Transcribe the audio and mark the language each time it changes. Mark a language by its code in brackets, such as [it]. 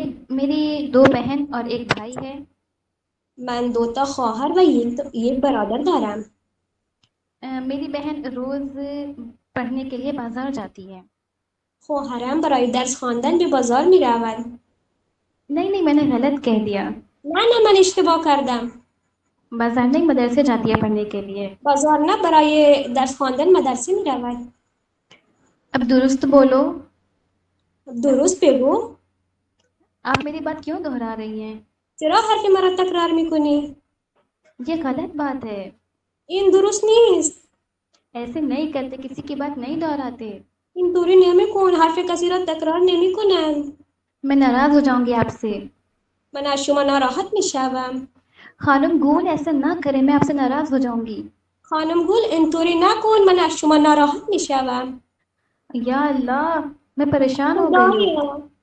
[ur] میری دو بہن اور ایک بھائی ہے. [fa] من 2 خواهر و یک برادر دارم. [ur] میری بہن روز پڑھنے کے لیے بازار جاتی ہے. [fa] خواهرم برای درس خواندن به بازار میرود. [ur] نہیں میں نے غلط کہہ دیا. [fa] نه من اشتباه کردم. [ur] بازار نہیں مدرسے جاتی ہے پڑھنے کے لیے. [fa] بازار نه، برای درس خواندن مدرسه میرود. [ur] اب درست بولو. [fa] درست بگو. [ur] آپ میری بات کیوں دہرا رہی ہیں؟ [fa] چرا حرف مرا تکرار میکنی؟ [ur] یہ غلط بات ہے. [fa] این درست نیست. [ur] ایسے نہیں کرتے، کسی کی بات نہیں دہراتے. [fa] این طوری نمیکن، حرف کسی را تکرار نمیکنم. [ur] میں ناراض ہو جاؤں گی آپ سے. [fa] من از شما ناراحت میشوم. [ur] خانم گول ایسا نہ کرے، میں آپ سے ناراض ہو جاؤں گی. [fa] خانم گل اینطوری نکن، من از شما ناراحت میشوم. [ur] یا اللہ، میں پریشان ہو گئی ہوں.